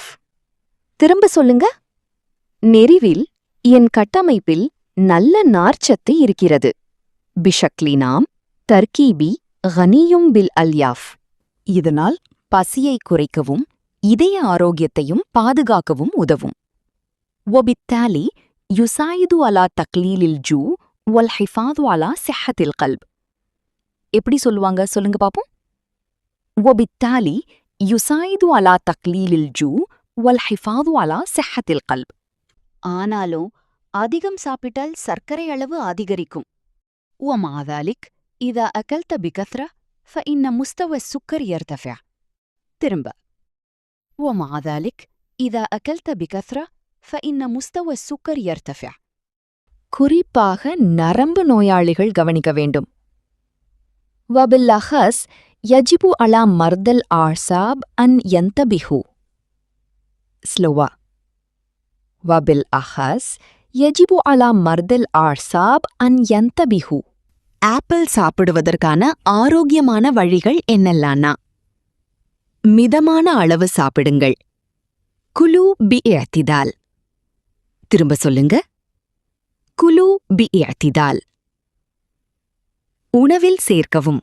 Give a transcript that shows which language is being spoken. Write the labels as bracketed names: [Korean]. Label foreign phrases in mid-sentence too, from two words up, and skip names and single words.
[Tamil] திரும்ப சொல்லுங்க. நெறிவில் என் கட்டமைப்பில் நல்ல நார்ச்சத்து இருக்கிறது. [Arabic] بشكل عام تركيبي غني بالألياف. [Tamil] இதனால் பசியை குறைக்கவும் இதய ஆரோக்கியத்தையும் பாதுகாக்கவும் உதவும். [Arabic] وبالتالي يساعد على تقليل الجوع والحفاظ على صحة القلب. [Tamil] எப்படி சொல்லுவாங்க சொல்லுங்க பாப்போம். [Arabic] وبالتالي يساعد على تقليل الجوع والحفاظ على صحة القلب. [Tamil] ஆனாலும் அதிகம் சாப்பிட்டால் சர்க்கரை அளவு அதிகரிக்கும். [Arabic] ومع ذلك إذا أكلت بكثرة فإن مستوى السكر يرتفع. [Tamil] திரும்ப. [Arabic] ومع ذلك إذا أكلت بكثرة فإن مستوى السكر يرتفع. [Tamil] குறிப்பாக நரம்பு நோயாளிகள் கவனிக்க வேண்டும். [Arabic] وبالأخص يجب على مرضى الأعصاب أن ينتبهوا. سلوى. وبالأخص يجب على مرضى الأعصاب أن ينتبهوا. [Tamil] ஆப்பிள் சாப்பிடுவதற்கான ஆரோக்கியமான வழிகள் என்னெல்லாம்னா, மிதமான அளவு சாப்பிடுங்கள். [Arabic] كلوا باعتدال. [Tamil] திரும்ப சொல்லுங்க. [Arabic] كلوا باعتدال. [Tamil] உணவில் சேர்க்கவும்.